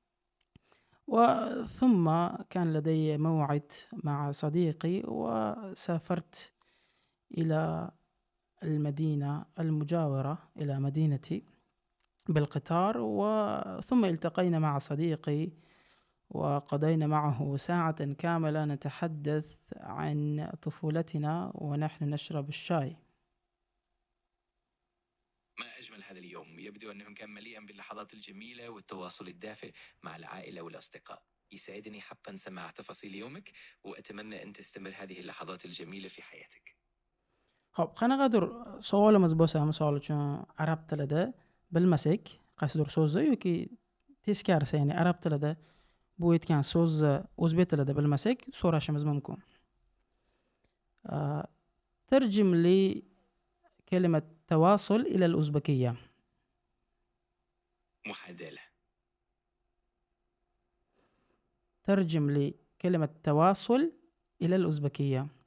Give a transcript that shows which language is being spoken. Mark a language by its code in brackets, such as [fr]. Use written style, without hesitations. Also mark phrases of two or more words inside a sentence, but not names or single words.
[ar] وثم كان لدي موعد مع صديقي وسافرت إلى المدينة المجاورة إلى مدينتي بالقطار، وثم التقينا مع صديقي وقضينا معه ساعة كاملة نتحدث عن طفولتنا ونحن نشرب الشاي. ما أجمل هذا اليوم، يبدو أنه كان مليئا باللحظات الجميلة والتواصل الدافئ مع العائلة والأصدقاء. يسعدني حقا سماع تفاصيل يومك، وأتمنى أن تستمر هذه اللحظات الجميلة في حياتك. [uz] Xo'p, qanaqadir savolimiz bo'lsa, misol uchun arab tilida bilmasak, qaysidir so'zni yoki teskarisi, ya'ni arab tilida bu aytgan so'zni o'zbek tilida bilmasak, so'rashimiz mumkin. [ar] آه، ترجم لي كلمة تواصل إلى الأوزبكية. محادلة. ترجم لي كلمة تواصل إلى الأوزبكية.